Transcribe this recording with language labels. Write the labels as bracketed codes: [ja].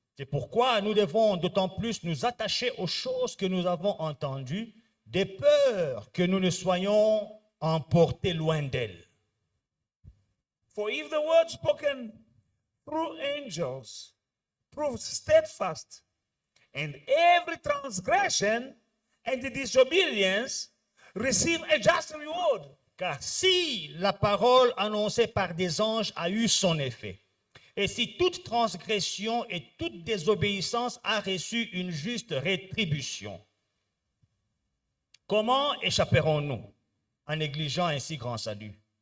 [fr] C'est pourquoi nous devons d'autant plus nous attacher aux choses que nous avons entendues, de peur que nous ne soyons emportés loin d'elles. [en] For if the word spoken through angels proves steadfast, and every transgression and disobedience receive a just reward. [fr] Car si la parole annoncée par des anges a eu son effet, et si toute transgression et toute désobéissance a reçu une juste rétribution, comment échapperons-nous en négligeant un si grand salut?